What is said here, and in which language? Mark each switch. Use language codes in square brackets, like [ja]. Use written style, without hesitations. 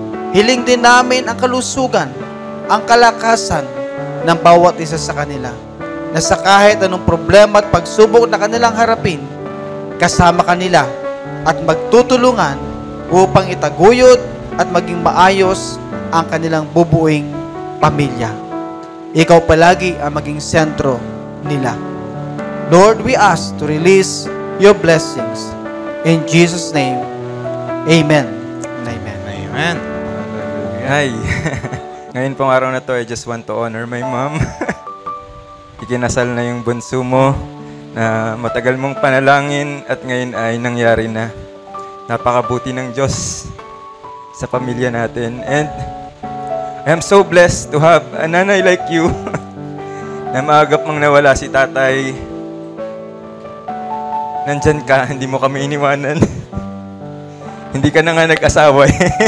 [tl] Hiling din namin ang kalusugan, ang kalakasan ng bawat isa sa kanila, na sa kahit anong problema at pagsubok na kanilang harapin, kasama kanila at magtutulungan upang itaguyod at maging maayos ang kanilang bubuing pamilya. Ikaw palagi ang maging sentro nila. [en] Lord, we ask to release your blessings. In Jesus' name, amen. Amen. Amen. [tl] Ay, ngayon pong araw na to, [en] I just want to honor my mom. [tl] Ikinasal na yung bunso mo na matagal mong panalangin at ngayon ay nangyari na. Napakabuti ng Diyos sa pamilya natin. [en] And I am so blessed to have a nanay like you [tl] na maagap mong nawala si tatay. Nandyan ka, hindi mo kami iniwanan. Hindi ka na nga nag-asawa eh.